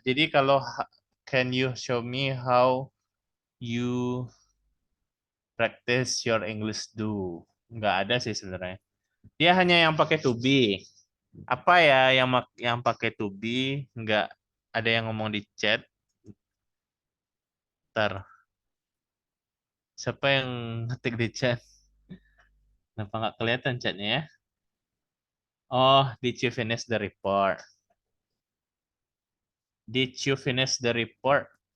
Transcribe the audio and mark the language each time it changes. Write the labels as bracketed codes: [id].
[en] Jadi kalau can you show me how you practice your English do? [id] Nggak ada sih sebenarnya. Dia hanya yang pakai to be. Apa ya yang pakai to be? Nggak ada yang ngomong di chat. Ntar, siapa yang ngetik di chat? Kenapa nggak kelihatan chatnya ya? [en] Oh, did you finish the report? Did you finish the report?